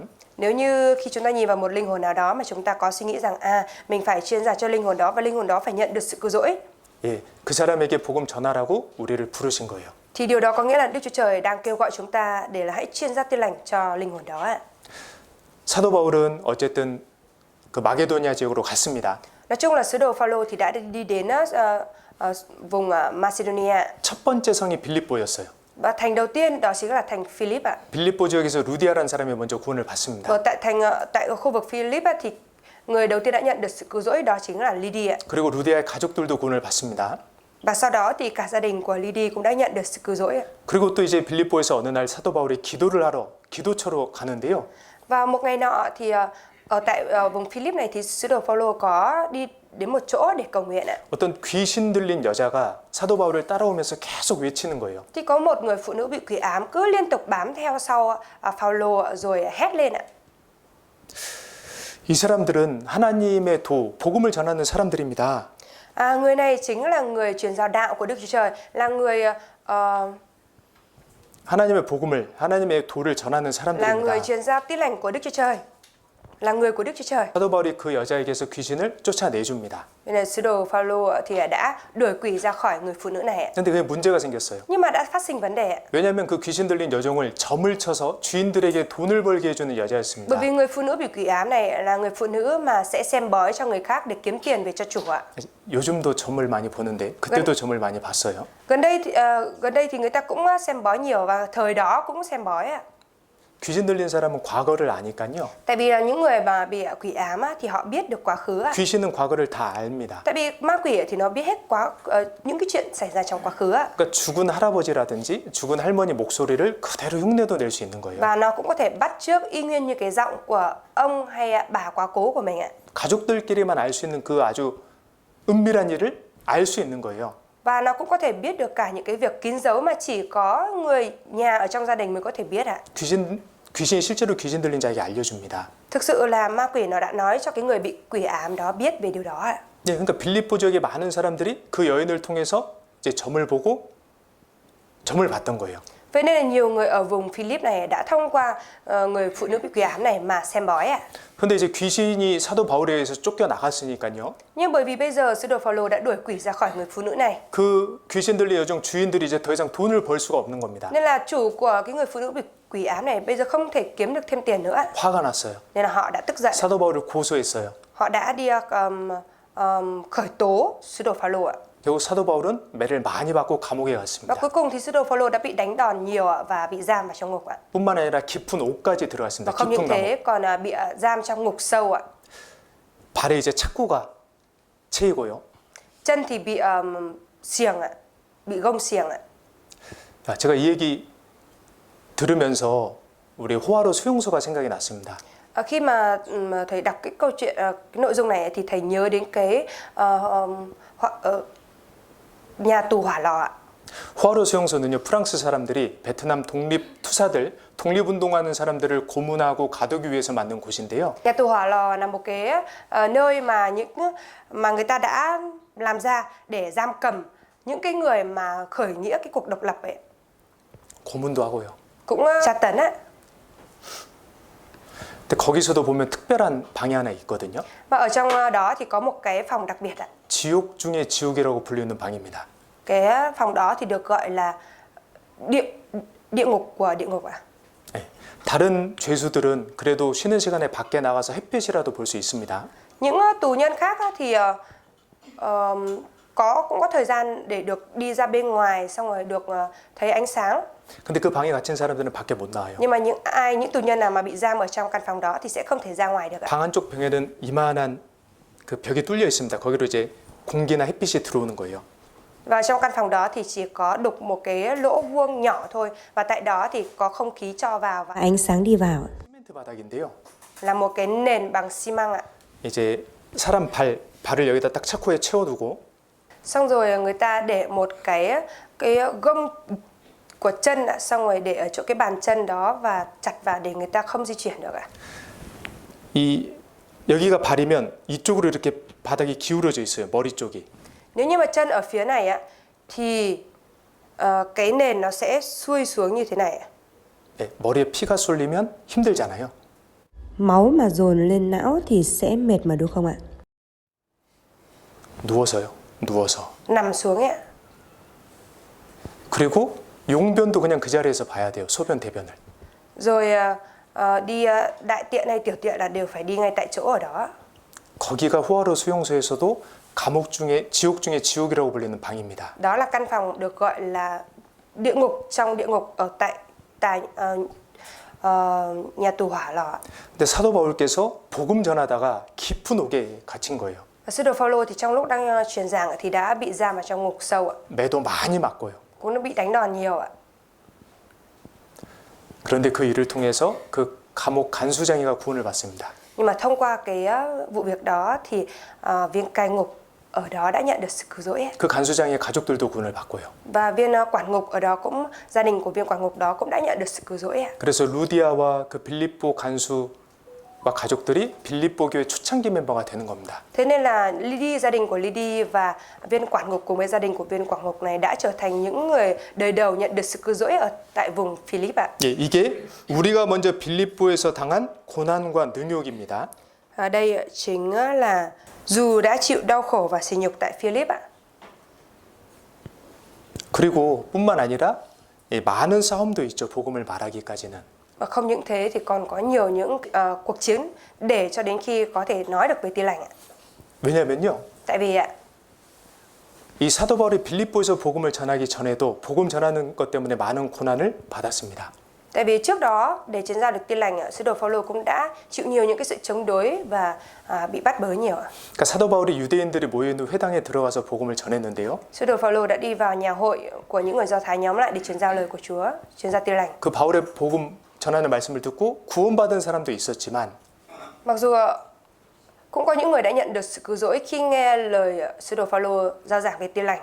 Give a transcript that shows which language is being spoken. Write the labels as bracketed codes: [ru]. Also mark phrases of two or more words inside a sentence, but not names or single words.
[vi] Nếu như khi chúng ta nhìn vào một linh hồn nào đó mà chúng ta có suy nghĩ rằng mình phải truyền giảng cho linh hồn đó và linh hồn đó phải nhận được sự cứu rỗi, [ko] 그 사람에게 복음 전하라고 우리를 부르신 거예요. [vi] thì điều đó có nghĩa là Đức Chúa Trời đang kêu gọi chúng ta để là hãy truyền ra tin lành cho linh hồn đó ạ. [ko] 사도 바울은 어쨌든 그 마게도니아 지역으로 갔습니다. [vi] Nói chung là sứ đồ Phaolô thì đã đi đến vùng Macedonia. [ko] 첫 번째 성이 빌립보였어요. [vi] Và thành đầu tiên đó chính là thành Philip ạ. [ko] 빌립보 지역에서 루디아라는 사람이 먼저 구원을 받습니다. [vi] Và tại khu vực Philip thì người đầu tiên đã nhận được sự cứu rỗi đó chính là Lydia. [ko] 그리고 루디아의 가족들도 구원을 받습니다. [vi] Và sau đó thì cả gia đình của Lydia cũng đã nhận được sự cứu rỗi. [ko] 그리고 또 이제 빌립보에서 어느 날 사도 바울이 기도를 하러 기도처로 가는데요. [vi] Và một ngày nọ thì ở tại vùng Philip này thì sứ đồ Phaolô có đi đến một chỗ để cầu nguyện ạ. [ko] 어떤 귀신 들린 여자가 사도 바울을 따라오면서 계속 외치는 거예요. [vi] Thì có một người phụ nữ bị quỷ ám cứ liên tục bám theo sau Phaolô rồi hét lên ạ. [ko] 이 사람들은 하나님의 복음을 전하는 사람들입니다. [vi] Người này chính là người truyền giáo đạo của Đức Chúa Trời, là người [ko] 하나님의 복음을, 하나님의 도를 전하는 [vi] là người [ko] 사람들입니다. [vi] truyền giao tin lành của Đức Chúa Trời, là người của Đức Chúa Trời. [ko] 사도 바울이 그 여자에게서 귀신을 쫓아내줍니다. [vi] Nên là sứ đồ Phaolô thì đã đuổi quỷ ra khỏi người phụ nữ này. [ko] 근데 그게 문제가 생겼어요. [vi] Nhưng mà đã phát sinh vấn đề. [ko] 왜냐하면 그 귀신 들린 여종을 점을 쳐서 주인들에게 돈을 벌게 해주는 여자였습니다. [vi] Bởi vì người phụ nữ bị quỷ ám này là người phụ nữ mà sẽ xem bói cho người khác để kiếm tiền về cho chủ ạ. [ko] 요즘도 점을 많이 보는데 그때도 점을 많이 봤어요. [vi] Gần đây thì người ta cũng xem bói nhiều và thời đó cũng xem bói ạ. [ko] 귀신 들린 사람은 과거를 아니까요. [vi] Tại vì là những người mà bị quỷ ám thì họ biết được quá khứ ạ. [ko] 귀신은 과거를 다 압니다. [vi] Tại vì ma quỷ thì nó biết hết những cái chuyện xảy ra trong quá khứ ạ. [ko] 그러니까 죽은 할아버지라든지 죽은 할머니 목소리를 그대로 흉내도 낼 수 있는 거예요. [vi] Và nó cũng có thể bắt chước y nguyên như cái giọng của ông hay bà quá cố của mình ạ. [ko] 가족들끼리만 알 수 있는 그 아주 은밀한 일을 알 수 있는 거예요. [vi] Và nó cũng có thể biết được cả những cái việc kín dấu mà chỉ có người nhà ở trong gia đình mới có thể biết ạ. [ko] 귀신이 실제로 귀신 들린 자에게 알려줍니다. [vi] Thực sự là ma quỷ nó đã nói cho cái người bị quỷ ám đó biết về điều đó ạ. [ko] 네, 그러니까 빌립보 지역의 많은 사람들이 그 여인을 통해서 이제 점을 보고 점을 봤던 거예요. [vi] Vậy nên là nhiều người ở vùng Philip này đã thông qua người phụ nữ bị quỷ ám này mà xem bói ạ. [ko] 근데 이제 귀신이 사도 바울에 의해서 쫓겨 나갔으니까요. [vi] Nhưng bởi vì bây giờ sứ đồ Phaolô đã đuổi quỷ ra khỏi người phụ nữ này, [ko] 그 귀신 들린 여종 주인들이 이제 더 이상 돈을 벌 수가 없는 겁니다. [vi] nên là chủ của cái người phụ nữ bị quỷ ám này bây giờ không thể kiếm được thêm tiền nữa. [ko] 화가 났어요. [vi] Nên là họ đã tức giận. [ko] 사도 바울을 고소했어요. [vi] Họ đã đi khởi tố sứ đồ Phaolô ạ. [ko] 결국 사도 바울은 매를 많이 받고 감옥에 [vi] Và [ko] 갔습니다. [vi] cuối cùng thì sứ đồ Phaolô đã bị đánh đòn nhiều ạ, và bị giam vào trong ngục ạ. [ko] 뿐만 아니라 깊은 옥까지 [vi] Và [ko] 들어갔습니다. [vi] không [ko] 깊은 [vi] những [ko] 감옥. [vi] thế còn bị giam trong ngục sâu ạ. [ko] 발에 이제 착고가 채이고요. [vi] Chân thì bị xiềng ạ, bị gông xiềng ạ. [ko] 제가 이 얘기 들으면서 우리 호화로 수용소가 생각이 났습니다. [vi] Khi mà thầy đọc cái câu chuyện, cái nội dung này thì thầy nhớ đến cái nhà tù hỏa lò ạ. [ko] 호화로 수용소는요, 프랑스 사람들이 베트남 독립 투사들, 독립운동하는 사람들을 고문하고 가두기 위해서 만든 곳인데요. [vi] Nhà tù hỏa lò là một cái nơi mà người ta đã làm ra để giam cầm những cái người mà khởi nghĩa cái cuộc độc lập ấy. [ko] 고문도 하고요. [vi] Cũng tra tấn á. [ko] 근데 거기서도 보면 특별한 방이 하나 있거든요. [vi] Và ở trong đó thì có một cái phòng đặc biệt ạ. [ko] 지옥 중의 지옥이라고 불리는 방입니다. [vi] Cái phòng đó thì được gọi là địa ngục của địa ngục ạ. [ko] 네. 다른 죄수들은 그래도 쉬는 시간에 밖에 나가서 햇빛이라도 볼 수 있습니다. [vi] Những tù nhân khác thì cũng có thời gian để được đi ra bên ngoài, xong rồi được thấy ánh sáng. [ko] 근데 그 방에 갇힌 사람들은 밖에 못 나와요. [vi] Nhưng mà những tù nhân nào mà bị giam ở trong căn phòng đó thì sẽ không thể ra ngoài được ạ. [ko] 방 한쪽 벽에는 이만한 그 벽이 뚫려 있습니다. 거기로 이제 공기나 햇빛이 들어오는 거예요. [vi] Và trong căn phòng đó thì chỉ có đục một cái lỗ vuông nhỏ thôi, và tại đó thì có không khí cho vào và ánh sáng đi vào. [ko] 시멘트 바닥인데요. [vi] là một cái nền bằng xi măng ạ. [ko] 이제 사람 발을 여기다 딱 착고에 채워두고 [vi] Xong rồi người ta để một cái gông của chân ạ, xong rồi để ở chỗ cái bàn chân đó và chặt vào để người ta không di chuyển được ạ. [ko] 여기가 발이면 이쪽으로 이렇게 바닥이 기울어져 있어요. 머리 쪽이. [vi] Nếu như mà chân ở phía này ạ thì cái nền nó sẽ xuôi xuống như thế này ạ. [ko] 네, 머리에 피가 쏠리면 힘들잖아요. [vi] Máu mà dồn lên não thì sẽ mệt mà đúng không ạ? [ko] 누워서요. 누워서. [vi] Nằm xuống ấy ạ. [ko] 그리고 용변도 그냥 그 자리에서 봐야 돼요. 소변 대변을. [vi] Rồi đi đại tiện hay tiểu tiện là đều phải đi ngay tại chỗ ở đó. [ko] 거기가 호화로 수용소에서도 감옥 중에 지옥 중에 지옥이라고 불리는 방입니다. [vi] Đó là căn phòng được gọi là địa ngục trong địa ngục ở tại nhà tù hỏa lò. [ko] 근데 사도 바울께서 복음 전하다가 깊은 옥에 갇힌 거예요. [vi] Và sứ đồ Phaolô thì trong lúc đang truyền giảng thì đã bị giam vào trong ngục sâu ạ. [ko] 매도 많이 맞고요. [vi] Cũng đã bị đánh đòn nhiều ạ. [ko] 그런데 그 일을 통해서 그 감옥 간수장이가 구원을 받습니다. [vi] Nhưng mà thông qua cái vụ việc đó thì viên cai ngục ở đó đã nhận được sự cứu rỗi. [ko] 그 간수장의 가족들도 구원을 받고요. [vi] Và viên quản ngục ở đó cũng, gia đình của viên quản ngục đó cũng đã nhận được sự cứu rỗi. [ko] 그래서 루디아와 그 빌립보 간수와 가족들이 빌립보 교회 초창기 멤버가 되는 겁니다. [vi] Thế nên là gia đình của Lydia và viên quản ngục cùng với gia đình của viên quản ngục này đã trở thành những người đời đầu nhận được sự cứu rỗi ở tại vùng Philip ạ. [ko] 예, 이게 우리가 먼저 빌립보에서 당한 고난과 능욕입니다. [vi] Đây chính là dù đã chịu đau khổ và sỉ nhục tại Philip ạ. [ko] 그리고 뿐만 아니라 많은 싸움도 있죠. 복음을 말하기까지는. [vi] Và không những thế thì còn có nhiều những cuộc chiến để cho đến khi có thể nói được với Tin lành ạ. [ko] 왜냐면요. [vi] Tại vì ạ, [ko] 이 사도 바울이 빌립보에서 복음을 전하기 전에도 복음 전하는 것 때문에 많은 고난을 받았습니다. [vi] tại vì trước đó để truyền giao được Tin lành, sứ đồ Phaolô cũng đã chịu nhiều những cái sự chống đối và bị bắt bớ nhiều ạ. [ko] 그러니까 사도 바울이 유대인들이 모여 있는 회당에 들어가서 복음을 전했는데요. [vi] Sứ đồ Phaolô đã đi vào nhà hội của những người Do Thái nhóm lại để truyền giao lời của Chúa, truyền giao Tin lành. [ko] 그 바울의 복음 전하는 말씀을 듣고 구원받은 사람도 있었지만 [vi] Mặc dù cũng có những người đã nhận được sự cứu rỗi khi nghe lời sứ đồ Phaolô giao giảng về Tin lành,